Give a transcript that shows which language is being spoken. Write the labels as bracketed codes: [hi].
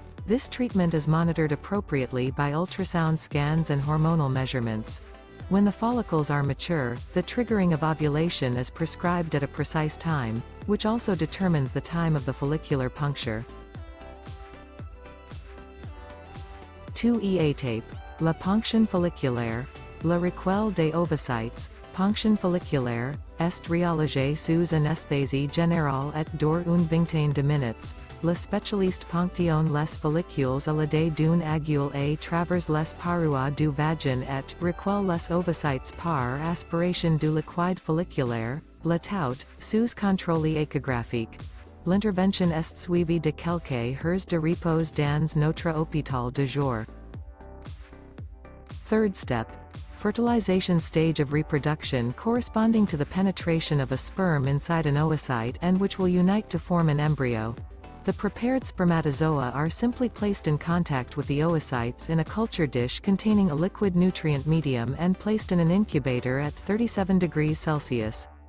[en] This treatment is monitored appropriately by ultrasound scans and hormonal measurements. When the follicles are mature, the triggering of ovulation is prescribed at a precise time, which also determines the time of the follicular puncture. [fr] 2 Étape. La ponction folliculaire. Le recueil des ovocytes. Ponction folliculaire, est réalisée sous anesthésie générale et dure une vingtaine de minutes. Le spécialiste ponctionne les follicules à l'aide d'une aiguille à travers les parois du vagin et recueille les ovocytes par aspiration du liquide folliculaire, le tout, sous contrôle échographique. L'intervention est suivie de quelques heures de repos dans notre hôpital de jour. [en] Third step. Fertilization stage of reproduction corresponding to the penetration of a sperm inside an oocyte and which will unite to form an embryo. The prepared spermatozoa are simply placed in contact with the oocytes in a culture dish containing a liquid nutrient medium and placed in an incubator at 37 degrees Celsius.